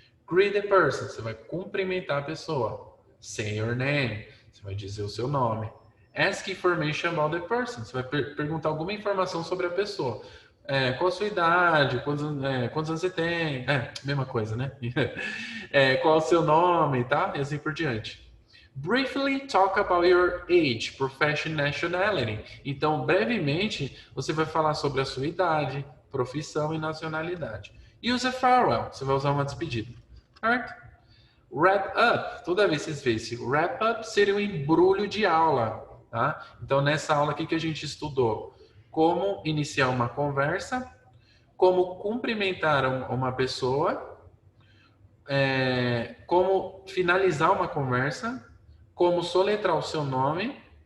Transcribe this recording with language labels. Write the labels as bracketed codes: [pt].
[en] Greet the person, [pt] você vai cumprimentar a pessoa. [en] Say your name, [pt] você vai dizer o seu nome. [en] Ask information about the person, [pt] você vai perguntar alguma informação sobre a pessoa. Qual a sua idade, quantos anos você tem, mesma coisa, né? Qual o seu nome, tá? E assim por diante. [en] Briefly talk about your age, profession, nationality. [pt] Então, brevemente, você vai falar sobre a sua idade, profissão e nacionalidade. [en] Use a farewell, [pt] você vai usar uma despedida. Certo? Wrap up, toda vez que vocês veem esse wrap up, seria um embrulho de aula, tá? Então, nessa aula aqui que a gente estudou como iniciar uma conversa, como cumprimentar uma pessoa, como finalizar uma conversa, como soletrar o seu nome.